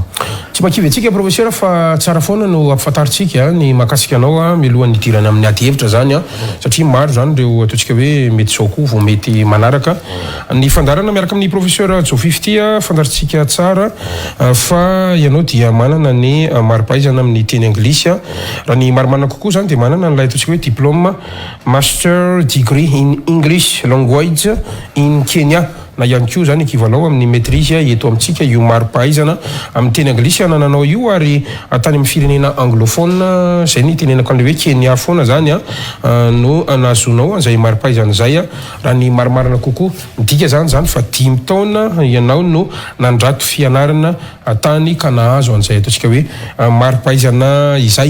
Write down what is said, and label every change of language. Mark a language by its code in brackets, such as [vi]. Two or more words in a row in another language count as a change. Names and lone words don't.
[mg] Tsy makivy antsika professeur fa tsara foana no ampahafantaritsika ny mahakasika anao mialohan'ny idirana amin'ny ady hevitra zany satria maro zany ireo ataontsika hoe mety zao koa vao mety manaraka ny fandarana miaraka amin'ny professeur Jofify fantaritsika tsara fa ianao dia manana ny maripahaizana amin'ny teny anglisy raha ny marimarina kokoa zany dia manana n'ilay ataontsika hoe diplôme [en] master degree in English language in Kenya [mg] na ihany koa zany ekivalao amin'ny maîtrise eto amintsika io maripahaizana amin'ny teny anglisy nananao io ary tany amin'ny firenena anglophone zay ny tenenako an'ilay hoe Kenya foana zany no nazonao izay maripahaizana zay raha ny marimarina kokoa midika zany fa 5 taona ianao no nandrato fianarana tany ka nahazo an'izay ataontsika hoe maripahaizana izay.